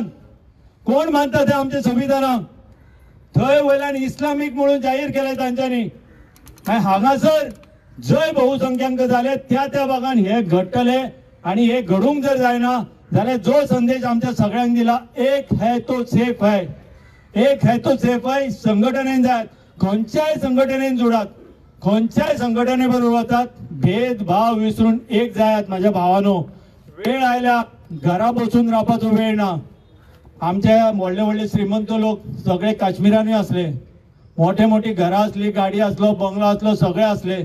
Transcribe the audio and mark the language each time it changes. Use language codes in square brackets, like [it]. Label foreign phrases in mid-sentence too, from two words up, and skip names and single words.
[kok] कोण मानता ते आमचे संविधानाक? थंय वयल्यान इस्लामीक म्हणून जाहीर केले तांच्यांनी. हांगासर जंय बहुसंख्यांक जाले त्या भागान हे घडटले. आणि हे घडूंक जर जायना जाल्यार जो संदेश आमच्या सगळ्यांक दिला, [hi] एक है तो सेफ है, एक है तो सेफ है. [kok] संघटनेन जाय, खंयच्याय संघटनेन जोडात, खंयच्याय संघटने बरोबर वतात. भेदभाव विसरून एक जायात माझ्या भावानो. वेळ आयल्या घरा बसून रावपाचो वेळ ना. आमच्या व्हडले व्हडले श्रीमंत लोक सगळे काश्मीरांनी असले, मोठे मोठी घरां असली, गाडी असलो, बंगलो असलो, सगळे असले.